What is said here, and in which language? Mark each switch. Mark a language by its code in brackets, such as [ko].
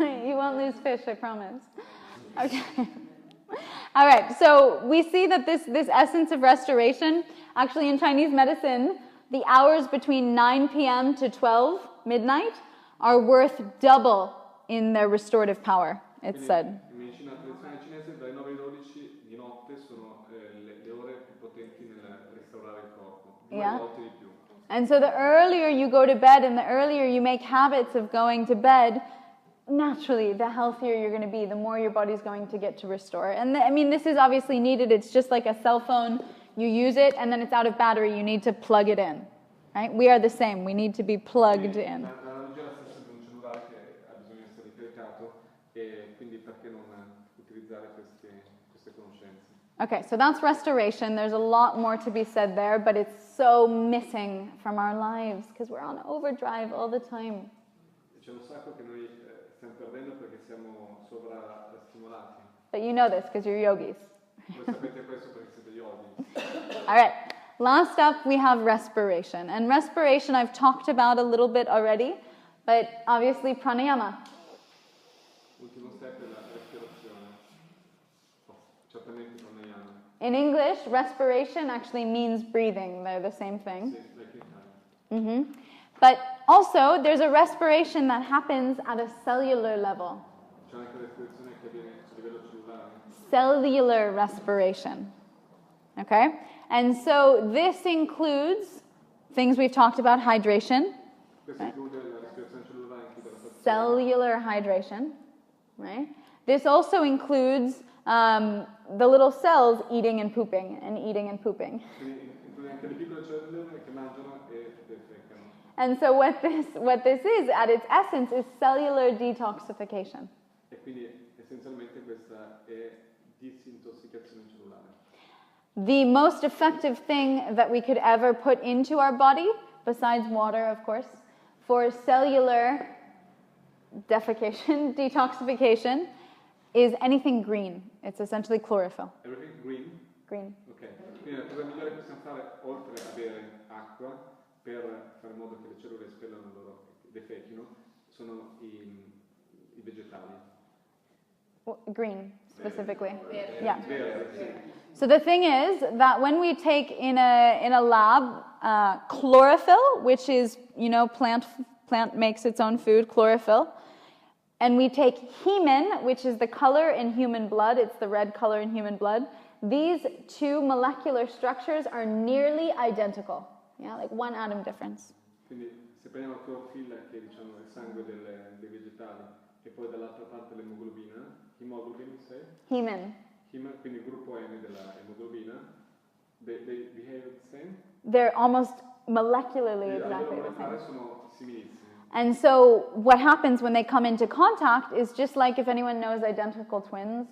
[en] You won't lose fish, I promise. Okay. All right, so we see that this essence of restoration, actually in Chinese medicine, the hours between 9 p.m. to 12 midnight are worth double in their restorative power, it's said. [it] In medicina tradizionale cinese, dalle 9 alle 12 di notte sono le ore più potenti nel restaurare il corpo. Due volte di più. [en] And so the earlier you go to bed and the earlier you make habits of going to bed, naturally, the healthier you're going to be, the more your body's going to get to restore. And I mean, this is obviously needed. It's just like a cell phone. You use it, and then it's out of battery. You need to plug it in, right? We are the same. We need to be plugged in. [it] L'analogia è la stessa di un cellulare che ha bisogno di essere ricaricato, e quindi perché non utilizzare queste conoscenze? [en] Okay, so that's restoration. There's a lot more to be said there, but it's so missing from our lives because we're on overdrive all the time. [it] C'è un sacco che noi stiamo perdendo perché siamo sovrastimolati. [en] But you know this because you're yogis. [it] Voi sapete questo perché siete yogi. [en] All right. Last up, we have respiration. And respiration I've talked about a little bit already, but obviously pranayama. [it] L'ultimo step è la respirazione. Certamente pranayama. [en] In English, respiration actually means breathing. They're the same thing. Sì, like in Italian. But also, there's a respiration that happens at a cellular level. [it] C'è anche la respirazione che avviene a livello cellulare. [en] Cellular respiration. Okay? And so this includes things we've talked about, hydration, [it] Questo include la respirazione cellulare, include la respirazione. [en] cellular hydration, right? This also includes the little cells eating and pooping and eating and pooping. [it] Quindi include anche le piccole cellule che mangiano e defecano. [en] And so what this is, at its essence, is cellular detoxification. [it] E quindi essenzialmente questa è disintossicazione cellulare. [en] The most effective thing that we could ever put into our body, besides water, of course, for cellular defecation, detoxification, is anything green. It's essentially chlorophyll. Everything green? Green. Ok. [it] Quindi la cosa migliore che possiamo fare, oltre a bere acqua, per fare in modo che le cellule espellano il loro defechino, sono i vegetali. [en] Green, specifically. [it] Verde. [en] Yeah. [it] Verde, sì. [en] So the thing is that when we take in a lab chlorophyll, which is, plant makes its own food, chlorophyll, and we take hemin, which is the color in human blood, it's the red color in human blood, these two molecular structures are nearly identical. Yeah, like one atom difference. [it] Quindi se prendiamo la clorofilla, che diciamo è il sangue dei vegetali, e poi dall'altra parte l'emoglobina, hemoglobin, sai? [en] Hemin. [it] Quindi il gruppo M della emoglobina, [en] they behave the same? They're almost molecularly exactly the same. [it] Sono similissimi. [en] And so what happens when they come into contact is just like if anyone knows identical twins.